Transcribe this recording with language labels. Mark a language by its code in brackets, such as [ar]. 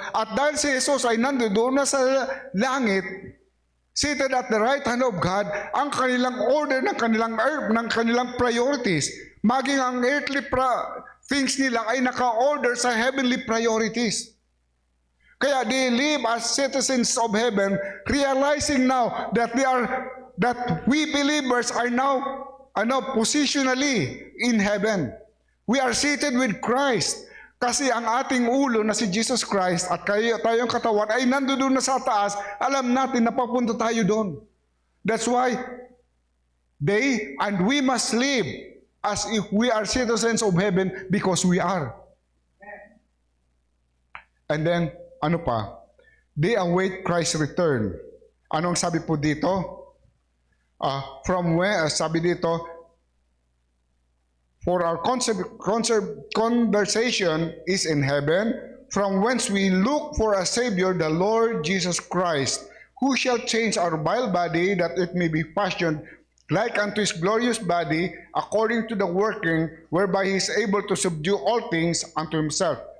[tl] At dahil si Jesus ay nandoon na sa langit, [en] seated at the right hand of God, [tl] ang kanilang order ng kanilang priorities, maging ang earthly things nila ay naka-order sa [en] heavenly priorities. Kaya they live as citizens of heaven, realizing now that we believers are now positionally in heaven. We are seated with Christ. [tl] Kasi ang ating ulo na si Jesus Christ at tayong katawan ay nandoon na sa taas, alam natin na papunta tayo doon. [en] That's why they and we must live as if we are citizens of heaven because we are. And then, [tl] ano pa? [en] They await Christ's return. [tl] Anong sabi po dito? [en] From where, [tl] sabi dito, [en] for our conversation is in heaven, from whence we look for a Savior, the Lord Jesus Christ, who shall change our vile body, that it may be fashioned like unto His glorious body, according to the working whereby He is able to subdue all things unto Himself.